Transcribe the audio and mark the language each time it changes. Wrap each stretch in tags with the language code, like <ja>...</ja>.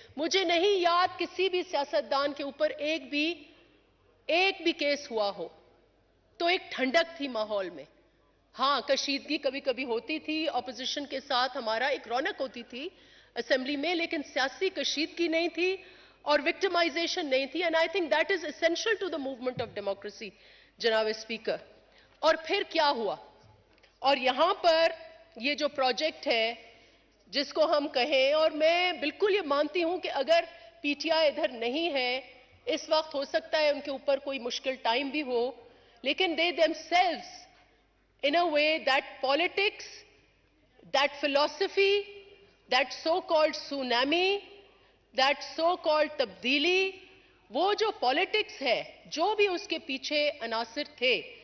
<ur>مجھے نہیں یاد کسی بھی سیاستدان کے اوپر ایک بھی کیس ہوا ہو. تو ایک ٹھنڈک تھی ماحول میں. ہاں, کشیدگی کبھی کبھی ہوتی تھی, اپوزیشن کے ساتھ ہمارا ایک رونق ہوتی تھی اسمبلی میں, لیکن سیاسی کشیدگی نہیں تھی اور وکٹمائزیشن نہیں تھی.</ur> <en>And I think that is essential to the movement of democracy جناب speaker.</en> <ur>اور پھر کیا ہوا؟ اور یہاں پر یہ جو پروجیکٹ ہے جس کو ہم کہیں, اور میں بالکل یہ مانتی ہوں کہ اگر پی ٹی آئی ادھر نہیں ہے اس وقت, ہو سکتا ہے ان کے اوپر کوئی مشکل ٹائم بھی ہو, لیکن</ur> <en>they themselves in a way that politics, that philosophy, that so-called</en> <ur>tsunami, that so-called تبدیلی, وہ جو پالیٹکس ہے, جو بھی اس کے پیچھے عناصر تھے,</ur>